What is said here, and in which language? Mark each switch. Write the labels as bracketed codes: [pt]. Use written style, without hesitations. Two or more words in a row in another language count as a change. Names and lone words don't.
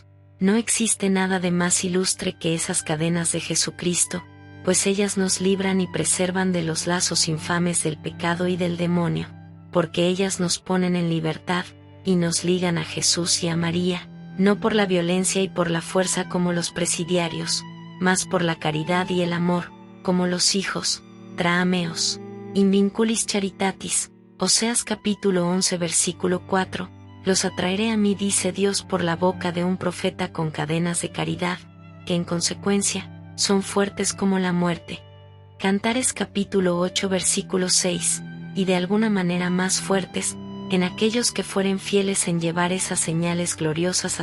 [es] no existe nada de más ilustre que esas cadenas de Jesucristo, pues ellas nos libran y preservan de los lazos infames del pecado y del demonio, porque ellas nos ponen en libertad, y nos ligan a Jesús y a María, no por la violencia y por la fuerza como los presidiarios, mas por la caridad y el amor, como los hijos, [la] Traameos, in vinculis charitatis, [es] Oseas capítulo 11 versículo 4, los atraeré a mí, dice Dios por la boca de un profeta con cadenas de caridad, que en consecuencia, son fuertes como la muerte. Cantares capítulo 8 versículo 6, y de alguna manera más fuertes, en aquellos que fueren fieles en llevar esas señales gloriosas